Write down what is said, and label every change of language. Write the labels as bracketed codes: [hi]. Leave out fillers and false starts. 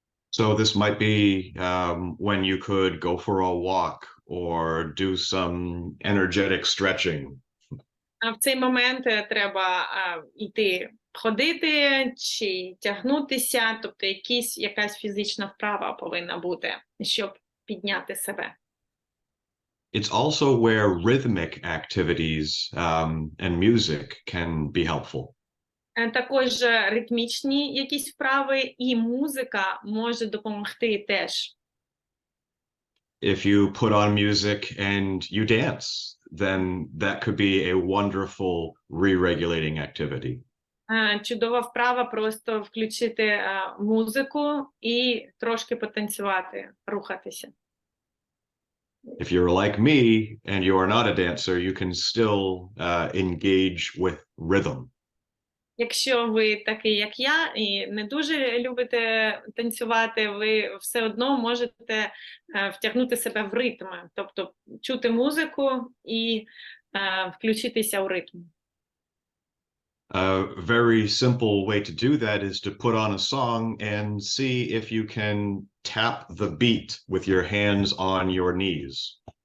[en] So this might be when you could go for a walk or do some energetic stretching. [uk] В цей момент треба йти ходити чи тягнутися, тобто якась фізична вправа повинна бути, щоб підняти себе. [en] It's also where rhythmic activities and music can be helpful. [uk] Також ритмічні якісь вправи і музика може допомогти теж. [en] If you put on music and you dance, then that could be a wonderful re-regulating activity. [uk] Чудова вправа просто включити музику і трошки потанцювати, рухатися. [en] If you're like me and you are not a dancer, you can still engage with rhythm. [uk] Якщо ви такий, як я, і не дуже любите танцювати, ви все одно можете втягнути себе в ритм, тобто чути музику і включитися у ритм. [en] A very simple way to do that is to put on a song and see if you can tap the beat with your hands on your knees.